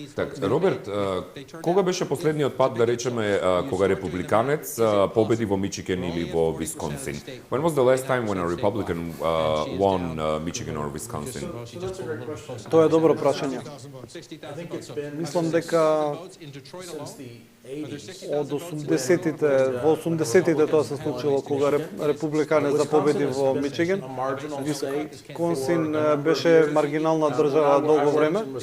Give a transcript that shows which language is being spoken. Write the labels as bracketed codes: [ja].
[mk] Так, Роберт, кога беше последниот пат, да речеме, кога републиканец победи во Мичиген или во Висконсин? [en] When was the last time when a Republican won Michigan or Wisconsin? [mk] Тоа е добро прашање. Мислам дека од 80-тите, во 80-тите тоа се случило кога републиканец победи во Мичиген. Висконсин беше маргинална држава долго време.